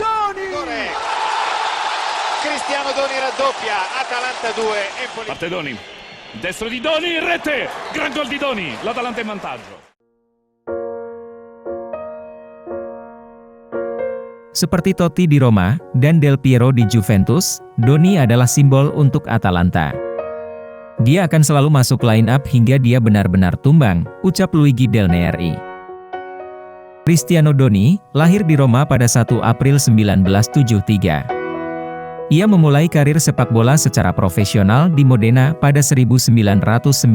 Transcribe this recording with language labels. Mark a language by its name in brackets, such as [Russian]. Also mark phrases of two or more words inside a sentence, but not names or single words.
[Italian] Cristiano Doni raddoppia, Atalanta 2, Empoli. Parte Doni, destro di Doni, rete, gran gol di Doni, l'Atalanta in vantaggio. [Indonesian] Seperti Totti di Roma dan Del Piero di Juventus, Doni adalah simbol untuk Atalanta. Dia akan selalu masuk [English] line up [Indonesian] hingga dia benar-benar tumbang, ucap Luigi Del Neri. Cristiano Doni lahir di Roma pada 1 April 1973. Ia memulai karir sepak bola secara profesional di Modena pada 1991.